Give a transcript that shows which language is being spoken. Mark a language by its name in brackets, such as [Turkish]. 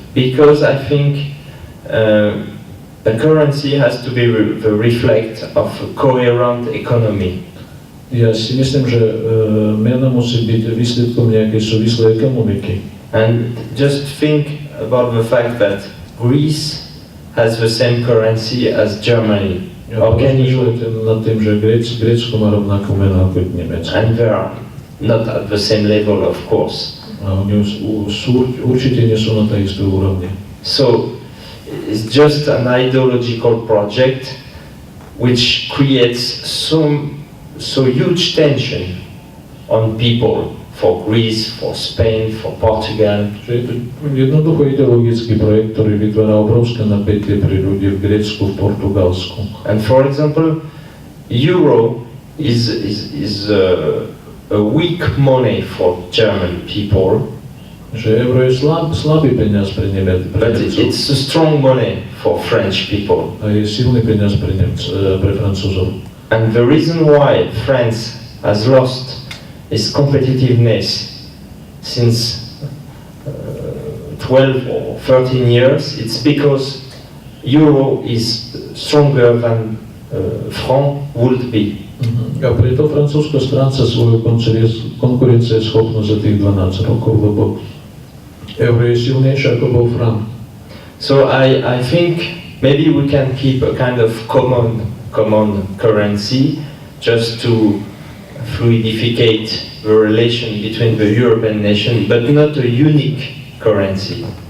[English] Because I think a currency has to be the reflect of a coherent economy. [Slovak] Ja si myslím, že mena musí byť výsledkom nejakej súvislej ekonomiky. [English] And just think about the fact that Greece has the same currency as Germany. How can you [Slovak] nad tým, že Grécko má rovnakú menu ako Nemecko? [English] And they are not at the same level, of course. [Slovak] Oni určite nie sú na tej istej úrovni. [English] So it's just an ideological project which creates so huge tension on people for Greece, for Spain, for Portugal. [Slovak] Že je to jednoducho ideologický projekt, ktorý vytvára obrovské napätie pre ľudí v Grécku, v Portugalsku. [English] And for example, euro is a weak money for German people. [Slovak] Že euro je slabý peniaz pre Nemecov. [English] But it's a strong money for French people. [Slovak] A je silný peniaz pre Francúzov. [English] And the reason why France has lost its competitiveness since 12 or 13 years, it's because euro is stronger than franc would be. [Slovak] A preto Francúzsko stráca svoju konkurencieschopnosť za tých 12 rokov, lebo euro je silnejšie ako bol franc. [English] So I think maybe we can keep a kind of common currency just to fluidificate the relation between the European nation, but not a unique currency.